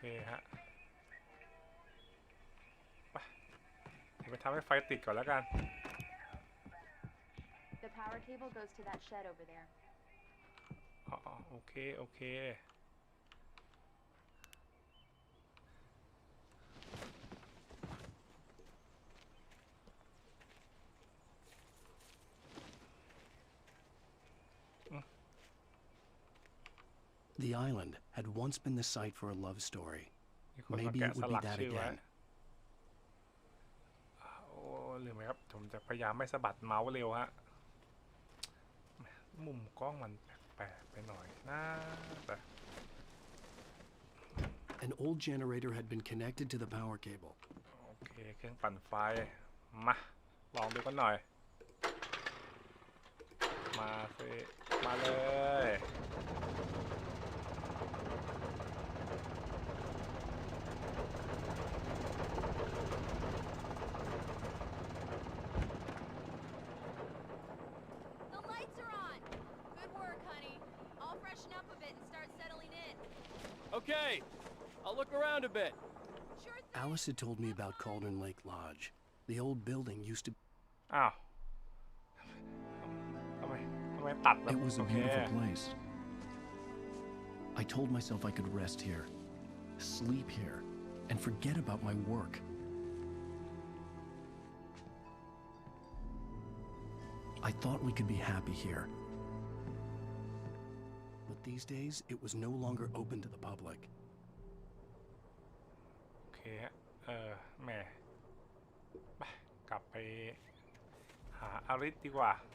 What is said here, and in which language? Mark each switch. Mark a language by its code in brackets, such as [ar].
[th] ฮะไปทำให้ไฟติดก่อนแล้วกัน [en] The power cable goes to that shed over there. [th] อ๋อโอเคโอเค [en] The island had once been the site for a love story. Maybe it would be that again. [th] โอ้ลืมไหมครับผมจะพยายามไม่สะบัดเมาส์เร็วฮะมุมกล้องมันแปลกๆไปหน่อยนะแต่ [en] An old generator had been connected to the power cable. [th] โอเคเครื่องปั่นไฟมาลองดูกันหน่อยมาสิมาเลย [en] The lights are on. Good work, honey. I'll freshen up a bit and start settling in. Okay, I'll look around a bit. Sure thing. Alice had told me about Cauldron Lake Lodge. The old building used to. [th] อ้าวทำไมตัดแบบ [en] It was a beautiful place. I told myself I could rest here, sleep here, and forget about my work. I thought we could be happy here. But these days, it was no longer open to the public. [th] โอเคแหม่ไปกลับไปหาอาริสดีกว่า